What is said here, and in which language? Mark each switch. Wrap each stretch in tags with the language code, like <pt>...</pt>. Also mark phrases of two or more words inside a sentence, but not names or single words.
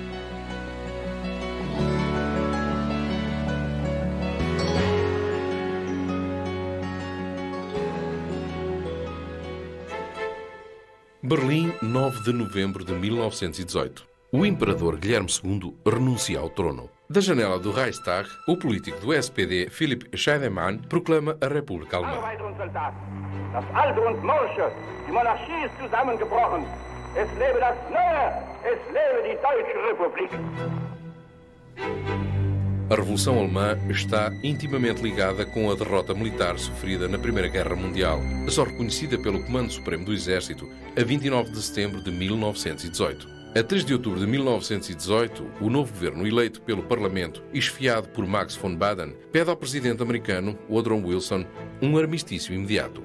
<pt>Berlim, 9 de novembro de 1918. O imperador Guilherme II renuncia ao trono. Da janela do Reichstag, o político do SPD, Philipp Scheidemann, proclama a República Alemã.</pt> <de>Das Alte und Morsche, die Monarchie ist zusammengebrochen. Es lebe das Neue, es lebe die Deutsche Republik.</de> <pt>A Revolução Alemã está intimamente ligada com a derrota militar sofrida na Primeira Guerra Mundial, só reconhecida pelo Comando Supremo do Exército a 29 de setembro de 1918. A 3 de outubro de 1918, o novo governo eleito pelo Parlamento e esfiado por Max von Baden pede ao presidente americano, Woodrow Wilson, um armistício imediato.</pt>